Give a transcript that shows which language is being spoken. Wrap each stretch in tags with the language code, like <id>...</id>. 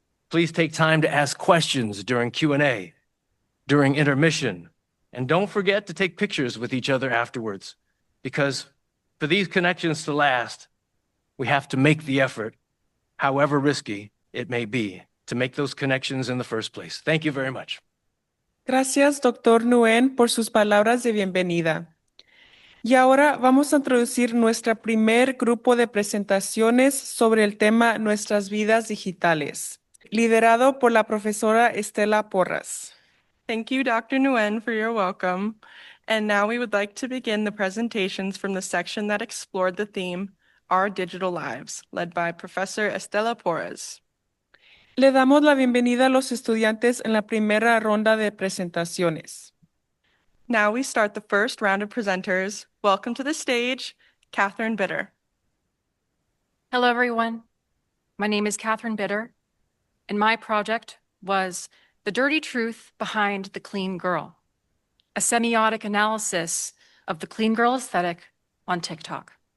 <en>Please take time to ask questions during Q&A, during intermission, and don't forget to take pictures with each other afterwards, because for these connections to last, we have to make the effort, however risky it may be, to make those connections in the first place. Thank you very much.</en> <es>Gracias, doctor Nguyen, por sus palabras de bienvenida. Y ahora vamos a introducir nuestro primer grupo de presentaciones sobre el tema Nuestras vidas digitales, liderado por la profesora Estela Porras.</es> <en>Thank you, Dr. Nguyen, for your welcome. And now we would like to begin the presentations from the section that explored the theme, Our Digital Lives, led by Professor Estela Porras.</en> <es>Le damos la bienvenida a los estudiantes en la primera ronda de presentaciones.</es> <en>Now we start the first round of presenters. Welcome to the stage, Catherine Bitter. Hello, everyone. My name is Catherine Bitter, and my project was The Dirty Truth Behind the Clean Girl, a semiotic analysis of the clean girl aesthetic on TikTok.</en>